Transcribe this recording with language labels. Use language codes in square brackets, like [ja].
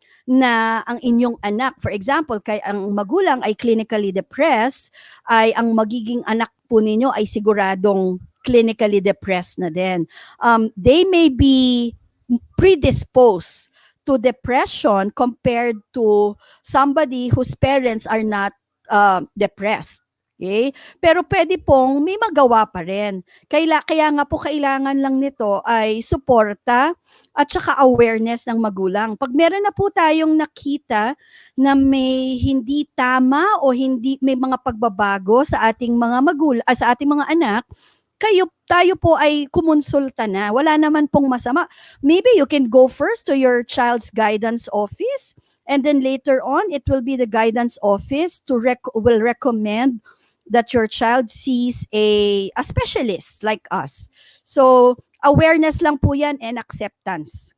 [tl] na ang inyong anak, [en] for example, [tl] kay ang magulang ay clinically depressed, ay ang magiging anak po ninyo ay siguradong clinically depressed na din. [en] They may be predisposed to depression compared to somebody whose parents are not depressed. [tl] Okay? Pero pwede pong may magawa pa rin. Kaya nga po kailangan lang nito ay suporta at saka awareness ng magulang. Pag meron na po tayong nakita na may hindi tama o hindi may mga pagbabago sa ating mga sa ating mga anak, tayo po ay kumonsulta na. Wala naman pong masama. [en] Maybe you can go first to your child's guidance office, and then later on it will be the guidance office will recommend that your child sees a specialist like us. [tl] So awareness lang po yan and acceptance.